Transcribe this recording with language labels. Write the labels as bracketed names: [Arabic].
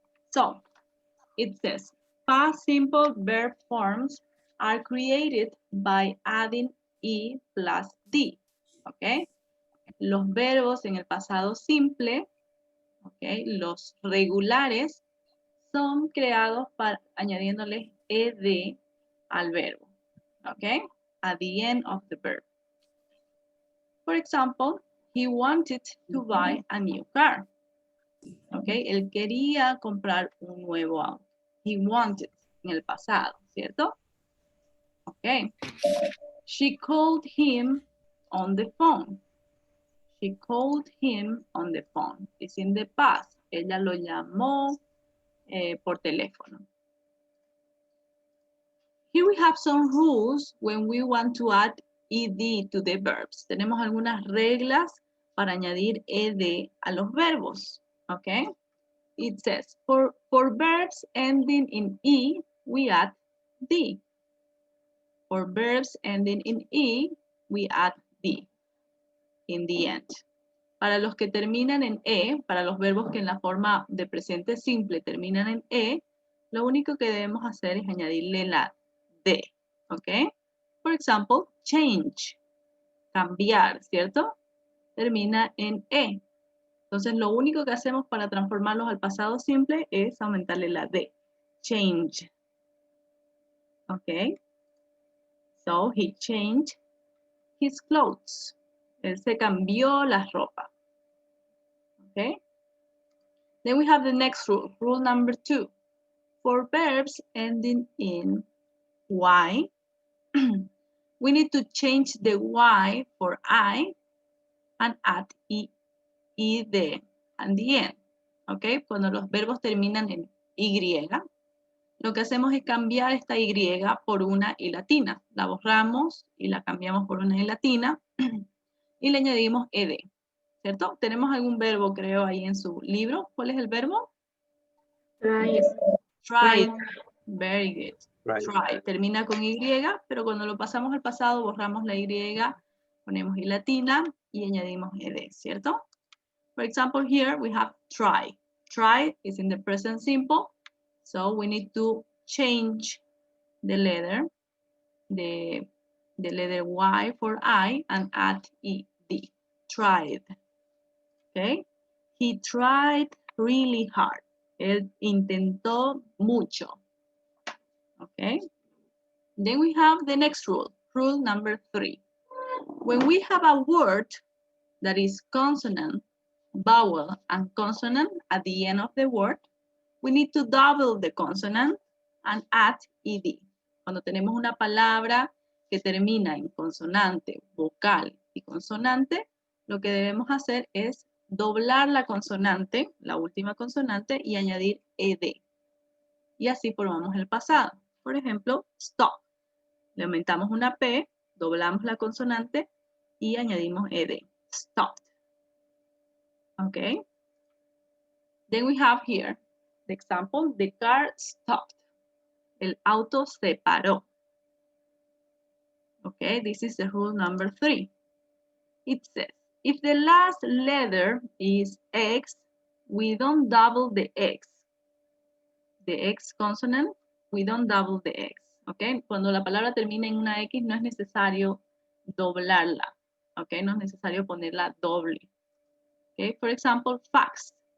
[English] So, it says, past simple verb forms are created by adding E plus D. ¿Ok? [Spanish] Los verbos en el pasado simple, ¿ok? Los regulares, son creados añadiéndoles ed al verbo. [English] ¿Ok? At the end of the verb. For example, he wanted to buy a new car. ¿Ok? [Spanish] Él quería comprar un nuevo auto. [English] He wanted [Spanish] en el pasado, ¿cierto? Ok. [English] She called him on the phone. She called him on the phone. It's in the past. [Spanish] Ella lo llamó por teléfono. [English] Here we have some rules when we want to add ed to the verbs. [Spanish] Tenemos algunas reglas para añadir ed a los verbos. Okay? [English] It says, for verbs ending in E, we add D. For verbs ending in E, we add D in the end. [Spanish] Para los que terminan en E, para los verbos que en la forma de presente simple terminan en E, lo único que debemos hacer es añadirle la D. [English] ¿Ok? For example, change. [Spanish] Cambiar, ¿cierto? Termina en E. Entonces, lo único que hacemos para transformarlos al pasado simple es aumentarle la D. [English] Change. ¿Ok? So, he changed his clothes. [Spanish] Él se cambió la ropa. [English] ¿Ok? Then we have the next rule. Rule number 2. For verbs ending in Y, we need to change the Y for I and add ed at the end. ¿Ok? [Spanish] Cuando los verbos terminan en Y, lo que hacemos es cambiar esta Y por una I latina. La borramos y la cambiamos por una I latina y le añadimos ed. ¿Cierto? Tenemos algún verbo, creo, ahí en su libro. ¿Cuál es el verbo? [English] Try. Try. Very good. Right. Try. [Spanish] Termina con Y, pero cuando lo pasamos al pasado, borramos la Y, ponemos I latina y añadimos ed, ¿cierto? [English] For example, here we have try. Try is in the present simple, so we need to change the letter, the letter Y for I and add ed. Tried. Okay? He tried really hard. [Spanish] Él intentó mucho. Okay? [English] Then we have the next rule, rule number 3. When we have a word that is consonant, vowel, and consonant at the end of the word, we need to double the consonant and add ed. [Spanish] Cuando tenemos una palabra que termina en consonante, vocal y consonante, lo que debemos hacer es doblar la consonante, la última consonante, y añadir ed. Y así formamos el pasado. Por ejemplo, stop. Le aumentamos una P, doblamos la consonante y añadimos ed. [English] Stopped. Okay? Then we have here the example, the car stopped. [Spanish] El auto se paró. [English] Okay, this is the rule number 3. It says, if the last letter is X, we don't double the X. The X consonant, we don't double the X. [Spanish] Okay, cuando la palabra termina en una X, no es necesario doblarla. Okay, no es necesario ponerla doble. Okay, [English] for example, [Spanish] fax.